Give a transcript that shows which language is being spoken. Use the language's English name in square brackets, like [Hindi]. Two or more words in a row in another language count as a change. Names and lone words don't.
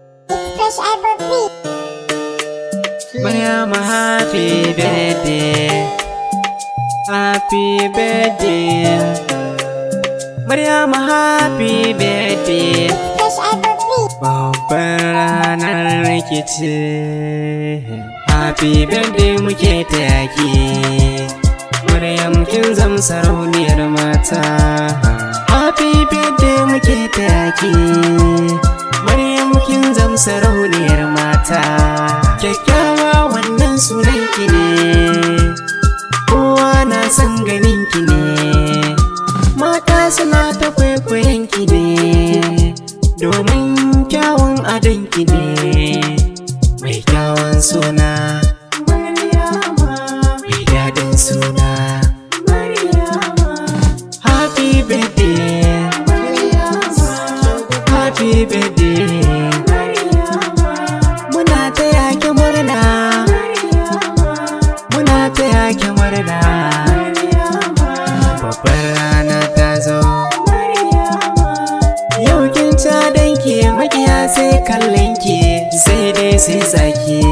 [English] It's Fresh Apple Free. Maryam, happy birthday. Happy birthday. Maryam, happy birthday. It's Fresh Apple Free. [Hausa] Babbar ranar ki ce. [English] Happy birthday [Hausa] muke taya ki. Maryam, kin zam sarauniyar mata. [English] Happy birthday [Hausa] muke taya ki. Maryam, kin zam sarauniyar mata. Kyakkyawa, wannan sunan ki ne. Kowa na son ganin ki ne. Mata suna ta kwaikwayon ki ne. Domin kyawun adon ki ne. Mai kyawun suna. Mai daɗin suna. [English] Happy birthday. Happy birthday. [Hausa] Muna taya ki murna. Muna taya ki murna. Babbar rana ta zo. Yau kin ca danki, makiya sai kallon ki, sai dai sai tsaki.